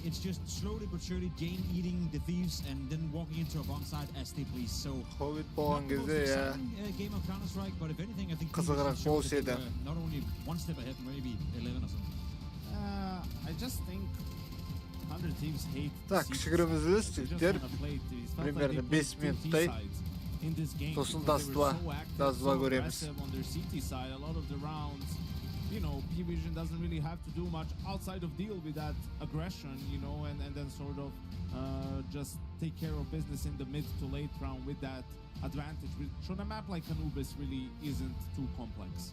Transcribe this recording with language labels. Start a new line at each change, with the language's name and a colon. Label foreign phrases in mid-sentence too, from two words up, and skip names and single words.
English: It's just slowly but surely game eating the Thieves and then walking into a bomb side as they please. So not the most exciting game of Counter-Strike, but if anything, I think not only one step ahead, maybe 11 or something. I just think 100 Thieves hate
Kazakh: примерно 5 минуттай. Сосын Dust2 көреміз.
English: On their CT side, a lot of the rounds, PVISION doesn't really have to do much outside of deal with that aggression, and then sort of just take care of business in the mid to late round with that advantage. Which on a map like Anubis really isn't too complex.